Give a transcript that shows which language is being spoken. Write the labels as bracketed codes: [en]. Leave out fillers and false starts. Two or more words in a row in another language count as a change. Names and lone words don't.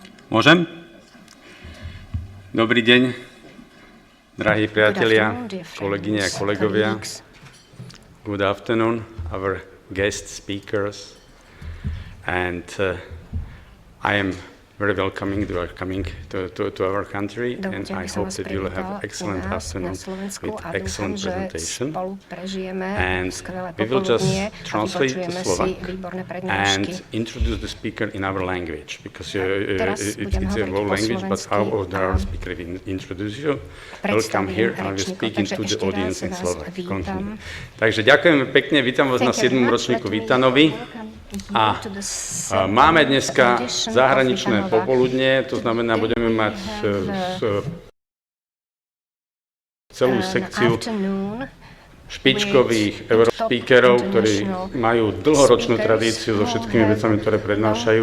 [sk] Môžem? Dobrý deň, drahí priatelia, kolegyne a kolegovia. [en] Good afternoon, our guest speakers. And I am very welcoming to our country, and I hope that you'll have excellent afternoon with excellent presentation. And we will just translate to Slovak and introduce the speaker in our language, because it's a world language, but how our speaker will introduce you. Welcome here, and I will speak into the audience in Slovak. [sk] Takže ďakujeme pekne, vítam vás na 7. ročníku VITA-NOVY. A máme dneska zahraničné popoludnie, to znamená, budeme mať celú sekciu špičkových speakerov, ktorí majú dlhoročnú tradíciu so všetkými vecami, ktoré prednášajú.